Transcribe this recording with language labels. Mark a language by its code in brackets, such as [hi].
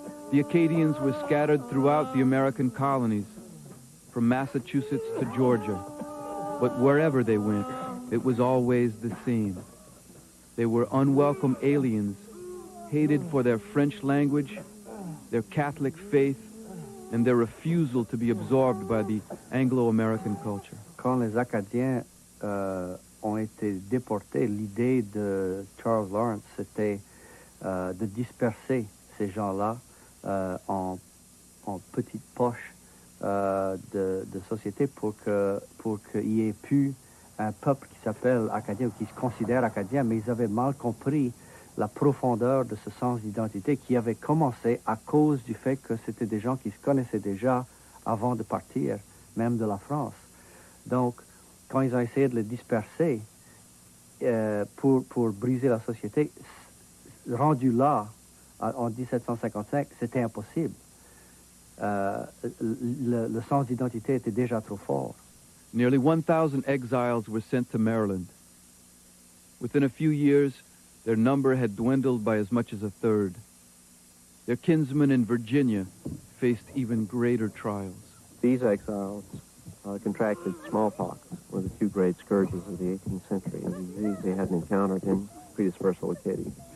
[en] The Acadians were scattered throughout the American colonies, from Massachusetts to Georgia. But wherever they went, it was always the same. They were unwelcome aliens, hated for their French language, their Catholic faith, and their refusal to be absorbed by the Anglo-American culture. [fr] Quand les Acadiens ont été déportés, l'idée de Charles Lawrence, c'était de disperser ces gens-là en petites poches de société pour qu'il y ait plus un peuple qui s'appelle Acadien ou qui se considère Acadien, mais ils avaient mal compris la profondeur de ce sens d'identité qui avait commencé à cause du fait que c'était des gens qui se connaissaient déjà avant de partir, même de la France. Donc, quand ils ont essayé de les disperser pour briser la société, rendu là, en 1755, c'était impossible. Le sens d'identité était déjà trop fort. [en] Nearly 1,000 exiles were sent to Maryland. Within a few years, their number had dwindled by as much as a third. Their kinsmen in Virginia faced even greater trials. These exiles contracted smallpox, one of the two great scourges of the 18th century, a disease they hadn't encountered in predispersal Acadia.